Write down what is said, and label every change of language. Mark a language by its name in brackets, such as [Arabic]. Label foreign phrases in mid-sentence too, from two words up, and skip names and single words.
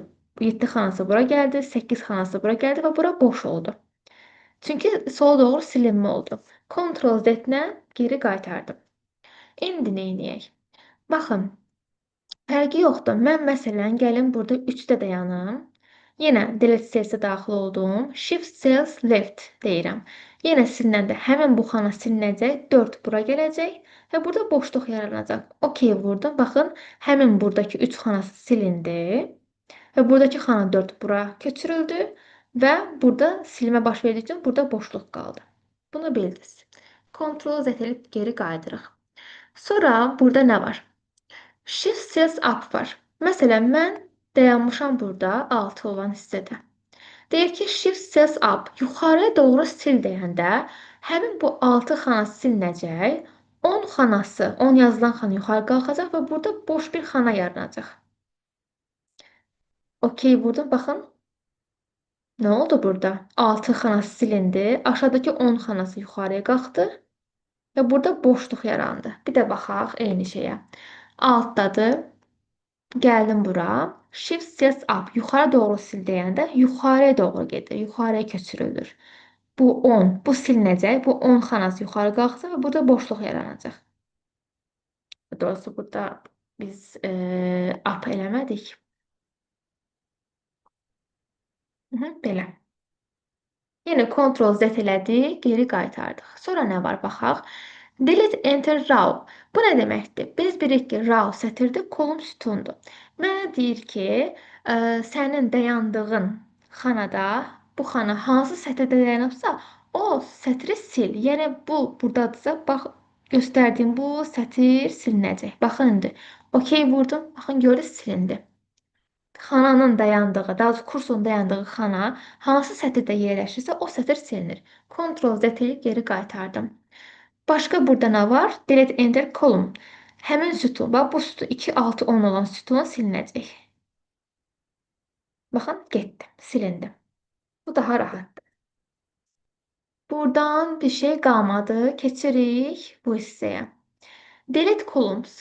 [Azerbaijani] 7 xanası bura gəldi, 8 xanası bura gəldi və bura boş oldu. Çünki sola doğru silinmə oldu. Ctrl Z-lə geri qaytardım. İndi nə edək? Baxın, fərqi yoxdur. Mən məsələn gəlin burada 3-də dayanım. Yenə [English] delete cellsə [Azerbaijani] daxil oldum. [English] Shift cells left deyirəm. [Azerbaijani] Yenə silinəndə həmin bu xana silinəcək. 4 bura gələcək və burada boşluq yaranacaq. OK vurdum. Baxın, həmin buradakı 3 xanası silindi və buradakı xana 4 bura köçürüldü və burada silmə baş verdiyi üçün burada boşluq qaldı. Bunu bildiniz. Ctrl Z edib geri qayıdırıq. Sonra burada nə var? [English] Shift cells up var. [Azerbaijani] Məsələn, mən dayanmışam burada 6 olan hissədə. Deyir ki, [English] shift cells up [Azerbaijani] yuxarıya doğru sil deyəndə həmin bu 6 xana silinəcək. 10 xanası, 10 yazılan xana yuxarı qalxacaq və burada boş bir xana yaranacaq. OK vurdum, baxın. Nə oldu burada? 6 xanası silindi, aşağıdakı 10 xanası yuxarıya qalxdı və burada boşluq yarandı. Bir də baxaq eyni şeyə. Altdadır. Gəldim bura. [English] Shift cells up. [Azerbaijani] Yuxarı doğru sil deyəndə yuxarıya doğru gedir. Yuxarıya köçürülür. Bu 10. Bu silinəcək. Bu 10 xanası yuxarı qalxacaq və burada boşluq yaranacaq. Doğrusu burada biz up eləmədik. Belə. Yenə Ctrl Z elədik, geri qaytardıq. Sonra nə var baxaq. [English] Delete enter row. [Azerbaijani] Bu nə deməkdir? Biz bilirik ki, row sətirdir, kolum sütundur. Mənə deyir ki, sənin dayandığın xanada, bu xana hansı sətirdə dayanıbsa, o sətri sil. Yəni bu burdadırsa, bax göstərdiyim bu sətir silinəcək. Baxın indi. OK vurdum. Baxın gördünüz silindi. Xananın dayandığı, daha doğrusu kursun dayandığı xana hansı sətirdə yerləşirsə, o sətir silinir. Ctrl Z edib geri qaytardım. Başqa burada nə var? [English] Delete enter column. [Azerbaijani] Həmin sütun, bax bu sütun 2, 6, 10 olan sütun silinəcək. Baxın, getdi, silindi. Bu daha rahatdır. Buradan bir şey qalmadı. Keçirik bu hissəyə. [English] Delete columns.